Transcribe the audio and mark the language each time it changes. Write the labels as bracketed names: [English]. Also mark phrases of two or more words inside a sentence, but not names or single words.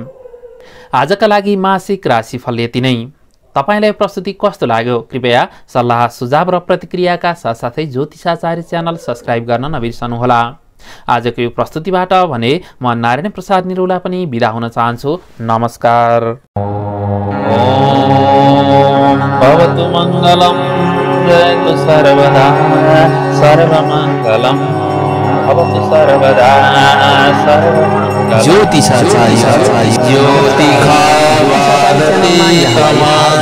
[Nepali] आजका लागि मासिक राशिफल यति नै। तपाईलाई प्रस्तुति कस्तो लाग्यो? कृपया सल्लाह सुझाव र प्रतिक्रियाका साथसाथै ज्योतिषाचार्य [English] channel subscribe [Nepali] गर्न नबिर्सनुहोला। आजको यो प्रस्तुतिबाट भने म नारायण प्रसाद निरौला पनि बिदा हुन चाहन्छु। नमस्कार। [Sanskrit] भवतु मङ्गलम् जयतु सर्वदा सर्वमङ्गलम् भवतु सर्वदा सर्वमङ्गलम्। [Nepali] ज्योतिषाचार्य ज्योतिषाचार्य